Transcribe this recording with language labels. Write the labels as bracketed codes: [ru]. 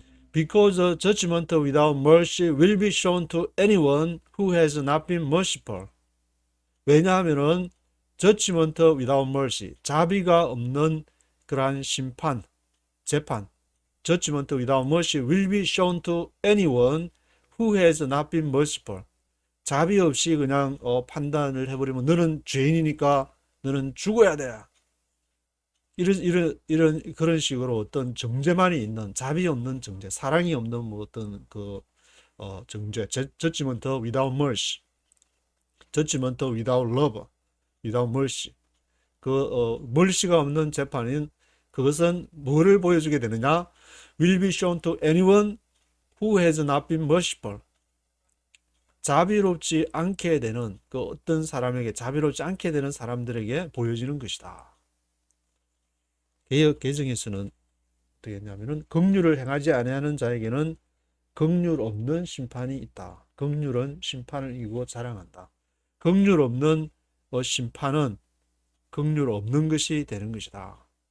[en] Because a judgment without mercy will be shown to anyone who has not been merciful. [ko] 왜냐하면은 [en] judgment without mercy, [ko] 자비가 없는 그러한 심판, 재판, [en] judgment without mercy will be shown to anyone who has not been merciful. [ko] 자비 없이 그냥 판단을 해버리면 너는 죄인이니까 너는 죽어야 돼. 이런 그런 식으로 어떤 정죄만이 있는 자비 없는 정죄, 사랑이 없는 뭐 어떤 정죄, [en] judgment without mercy, judgment without love, without mercy. [ko] mercy가 없는 재판인 그것은 뭐를 보여주게 되느냐? [en] will be shown to anyone who has not been merciful. [ko] 자비롭지 않게 되는 그 어떤 사람에게 자비롭지 않게 되는 사람들에게 보여지는 것이다. 개역 개정에서는 어떻게 했냐면은 긍휼을 행하지 아니하는 자에게는 긍휼 없는 심판이 있다. 긍휼은 심판을 이기고 자랑한다. 긍휼 없는 심판은 긍휼 없는 것이 되는 것이다.